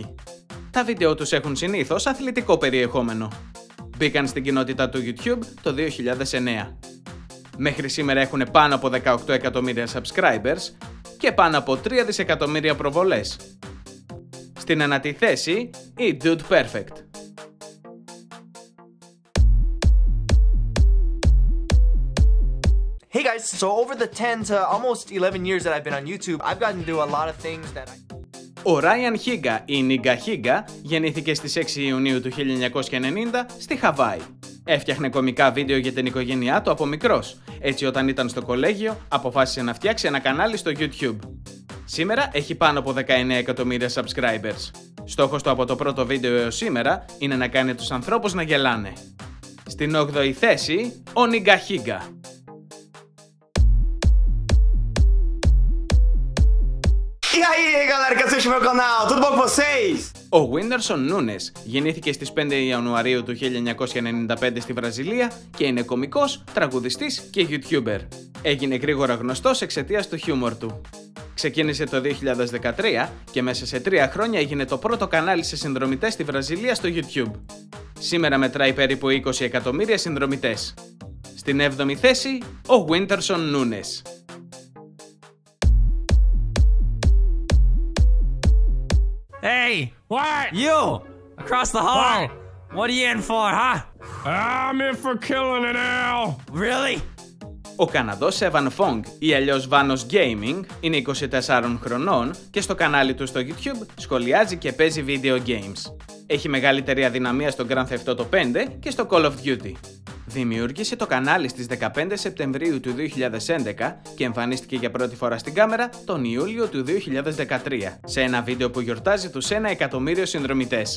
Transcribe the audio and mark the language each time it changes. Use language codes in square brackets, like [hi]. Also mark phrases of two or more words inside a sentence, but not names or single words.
[el] Τα βίντεο τους έχουν συνήθως αθλητικό περιεχόμενο. Μπήκαν στην κοινότητα του YouTube το 2009. Μέχρι σήμερα έχουν πάνω από 18 εκατομμύρια subscribers και πάνω από 3 δισεκατομμύρια προβολές. Στην 9η θέση η Dude Perfect. [en] Hey guys, so over the 10 to almost 11 years that I've been on YouTube, I've gotten to do a lot of things that [el] Ο Ryan Higa ή Niga Higa γεννήθηκε στις 6 Ιουνίου του 1990 στη Χαβάη. Έφτιαχνε κωμικά βίντεο για την οικογένειά του από μικρός, έτσι όταν ήταν στο κολέγιο αποφάσισε να φτιάξει ένα κανάλι στο YouTube. Σήμερα έχει πάνω από 19 εκατομμύρια subscribers. Στόχος του από το πρώτο βίντεο έως σήμερα είναι να κάνει τους ανθρώπους να γελάνε. Στην 8η θέση, ο Niga Higa. [pt] E aí, galera que assiste meu canal, tudo bom com vocês? [el] Ο Whindersson Nunes γεννήθηκε στις 5 Ιανουαρίου του 1995 στη Βραζιλία και είναι κωμικός, τραγουδιστής και YouTuber. Έγινε γρήγορα γνωστός εξαιτίας του χιούμορ του. Ξεκίνησε το 2013 και μέσα σε 3 χρόνια έγινε το πρώτο κανάλι σε συνδρομητές στη Βραζιλία στο YouTube. Σήμερα μετράει περίπου 20 εκατομμύρια συνδρομητές. Στην 7η θέση, ο Whindersson Nunes. [en] Hey! What? You! Across the hall! What? What are you in for, huh? I'm in for killing an owl. Really? [el] Ο Καναδός Evan Fong ή αλλιώς Vanos Gaming είναι 24 χρονών και στο κανάλι του στο YouTube σχολιάζει και παίζει [en] video games. [el] Έχει μεγαλύτερη αδυναμία στο Grand Theft Auto 5 και στο Call of Duty. Δημιούργησε το κανάλι στις 15 Σεπτεμβρίου του 2011 και εμφανίστηκε για πρώτη φορά στην κάμερα τον Ιούλιο του 2013 σε ένα βίντεο που γιορτάζει τους 1 εκατομμύριο συνδρομητές.